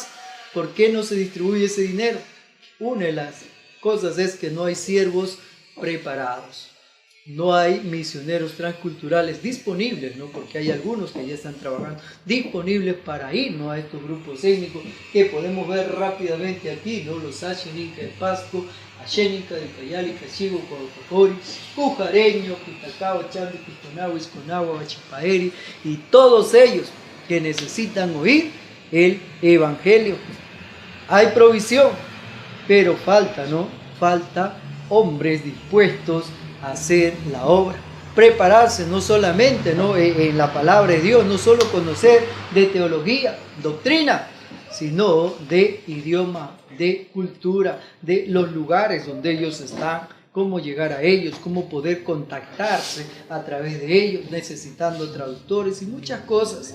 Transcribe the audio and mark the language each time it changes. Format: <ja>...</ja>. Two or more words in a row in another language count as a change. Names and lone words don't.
<es>¿Por qué no se distribuye ese dinero? Una de las cosas es que no hay siervos preparados. No hay misioneros transculturales disponibles, ¿no?, porque hay algunos que ya están trabajando, disponibles para ir, ¿no?, a estos grupos étnicos que podemos ver rápidamente aquí, ¿no?, los Asheninka de Pasco, Asheninka de Cayali, Cachigo, Coacocori, Pujareño, Pitacao, Chandi, Pisconagua, Isconagua, Bachipaeri, y todos ellos que necesitan oír el Evangelio. Hay provisión, pero falta, ¿no?, falta hombres dispuestos a hacer la obra, prepararse no solamente, ¿no?, en la palabra de Dios, no solo conocer de teología, doctrina, sino de idioma, de cultura, de los lugares donde ellos están, cómo llegar a ellos, cómo poder contactarse a través de ellos, necesitando traductores y muchas cosas.</es>